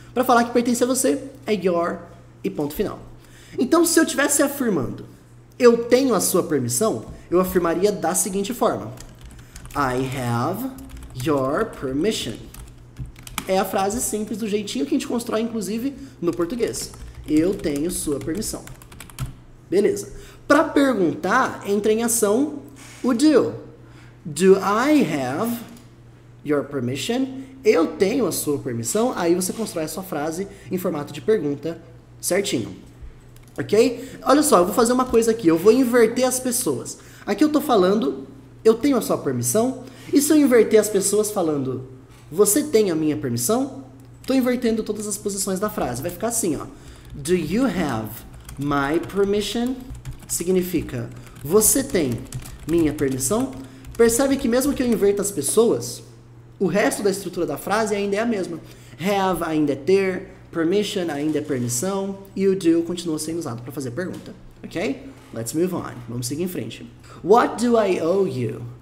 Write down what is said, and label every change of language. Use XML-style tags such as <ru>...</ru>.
<pt>Para falar que pertence a você, é your e ponto final. Então, se eu estivesse afirmando, eu tenho a sua permissão, eu afirmaria da seguinte forma.</pt> <en>I have your permission.</en> <pt>É a frase simples do jeitinho que a gente constrói, inclusive, no português. Eu tenho sua permissão. Beleza. Para perguntar, entra em ação o do.</pt> <en>Do I have your permission?</en> <pt>Eu tenho a sua permissão? Aí você constrói a sua frase em formato de pergunta certinho. Ok? Olha só, eu vou fazer uma coisa aqui. Eu vou inverter as pessoas. Aqui eu tô falando, eu tenho a sua permissão? E se eu inverter as pessoas falando, você tem a minha permissão? Tô invertendo todas as posições da frase. Vai ficar assim, ó.</pt> <en>Do you have my permission?</en> <pt>Significa, você tem minha permissão? Percebe que mesmo que eu inverta as pessoas, o resto da estrutura da frase ainda é a mesma. Have ainda é ter, permission ainda é permissão, e o do continua sendo usado para fazer pergunta.</pt> <en>Ok? Let's move on.</en> <pt>Vamos seguir em frente.</pt> <en>What do I owe you?</en>